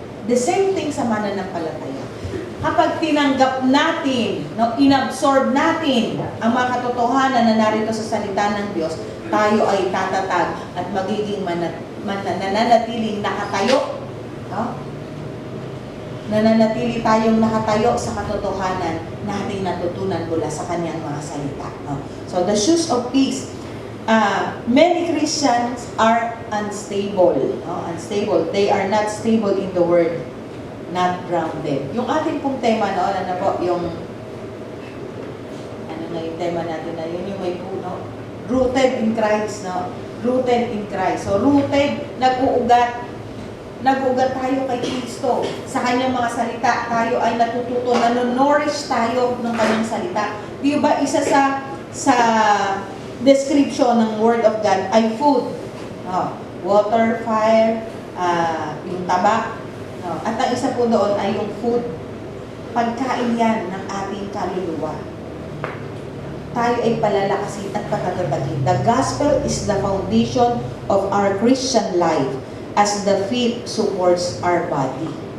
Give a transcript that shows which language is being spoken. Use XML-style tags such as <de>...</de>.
<en>The same thing</en> <tl>sa mananampalataya. Kapag tinanggap natin, no, inabsorb natin ang mga katotohanan na narito sa salita ng Diyos, tayo ay tatatag at magiging nananatiling nakatayo. No? Nananatili tayong nakatayo sa katotohanan na ating natutunan mula sa kanyang mga salita.</tl> <en>No? So, the shoes of peace. Many Christians are unstable. No? Unstable. They are not stable in the word. Not grounded.</en> <tl>Yung ating pong tema noon, ano po, yung ano na yung tema natin na yun, yung may puno.</tl> <en>Rooted in Christ, no? Rooted in Christ. So, rooted,</en> <tl>nag-uugat tayo kay Kristo. Sa kanyang mga salita, tayo ay natututo, nanonourish tayo ng kanyang salita. Di ba isa sa description ng Word of God ay food. No?</tl> <en>Water, fire,</en> <tl>yung taba.</tl> <en>No?</en> <tl>At ang isa po doon ay yung food. Pagkain yan ng ating kaluluwa. Tayo ay palalakasin at patatatagin.</tl> <en>The gospel is the foundation of our Christian life as the faith supports our body.</en>